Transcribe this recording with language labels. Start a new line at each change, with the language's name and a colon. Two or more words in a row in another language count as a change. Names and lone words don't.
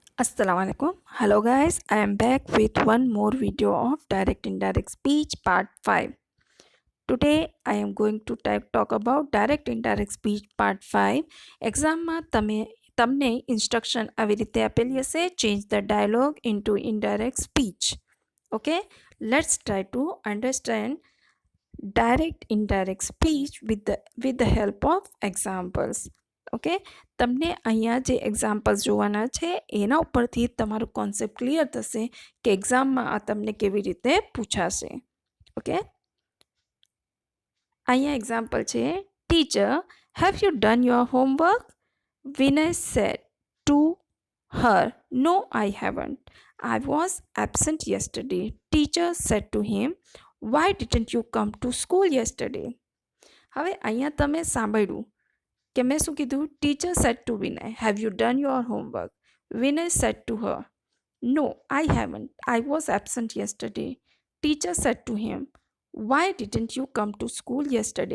English: Assalamualaikum. Hello guys, I am back with one more video of direct indirect speech part 5. Today I am going to talk about direct indirect speech part 5.
Gujarati: એક્ઝામમાં તમને ઇન્સ્ટ્રક્શન આવી રીતે આપેલી હશે,
English: change the dialogue into indirect speech. Okay, let's try to understand direct indirect speech with the help of examples.
Gujarati: ઓકે, તમને અહીંયા જે એક્ઝામ્પલ્સ જોવાના છે એના ઉપરથી તમારો કોન્સેપ્ટ ક્લિયર થશે કે એક્ઝામમાં આ તમને કેવી રીતે પૂછાશે. ઓકે, અહીંયા એક્ઝામ્પલ છે,
English: teacher have you done your homework? વિનય said to her, no, I haven't. I was absent yesterday. Teacher said to him, why didn't you come to school yesterday?
Gujarati: હવે અહીંયા તમે સાંભળ્યું કે મેં શું કીધું?
English: teacher said to વિનય, have you done your homework? વિનય said to her, no, I haven't. I was absent yesterday. teacher said to him, why didn't you come to school yesterday?